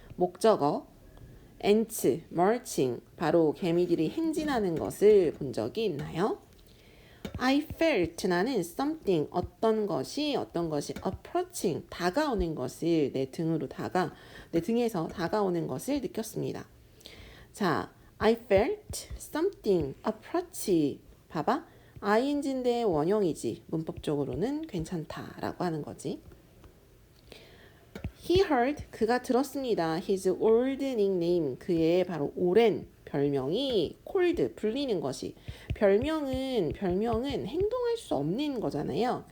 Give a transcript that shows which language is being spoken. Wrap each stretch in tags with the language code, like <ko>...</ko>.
<ko>목적어</ko> <en>ants marching</en> <ko>바로 개미들이 행진하는 것을 본 적이 있나요? I felt 나는</ko> <en>something</en> <ko>어떤 것이</ko> <en>approaching</en> <ko>다가오는 것을 내 등에서 다가오는 것을 느꼈습니다.</ko> <en>자, I felt something approach</en> <ko>봐봐. ing인데 원형이지. 문법적으로는 괜찮다라고 하는 거지.</ko> <en>He heard</en> <ko>그가 들었습니다.</ko> <en>His old nickname</en> <ko>그의 바로 오랜 별명이 called 불리는 것이 별명은 행동할 수 없는 거잖아요.</ko>